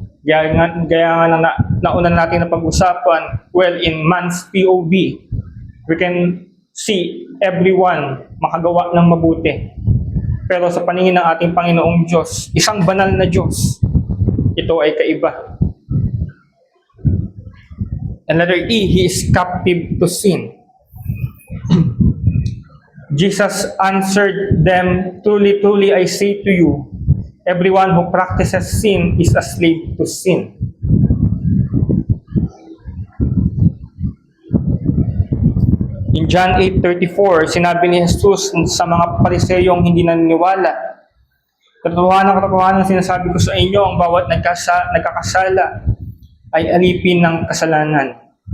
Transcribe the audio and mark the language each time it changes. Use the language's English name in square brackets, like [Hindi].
[Filipino] Gaya nga nauna natin na pag-usapan, well, [English] in man's POV, we can see everyone [Filipino] makagawa ng mabuti. Pero sa paningin ng ating Panginoong Diyos, isang banal na Diyos, ito ay kaiba. [English] And letter E, He is captive to sin. Jesus answered them, "Truly, truly, I say to you, everyone who practices sin is a slave to sin." [Filipino] In John 8:34, sinabi ni Jesus sa mga Pariseyong hindi naniniwala, katotohanan sinasabi ko sa inyo, ang bawat nagkakasala ay alipin ng kasalanan.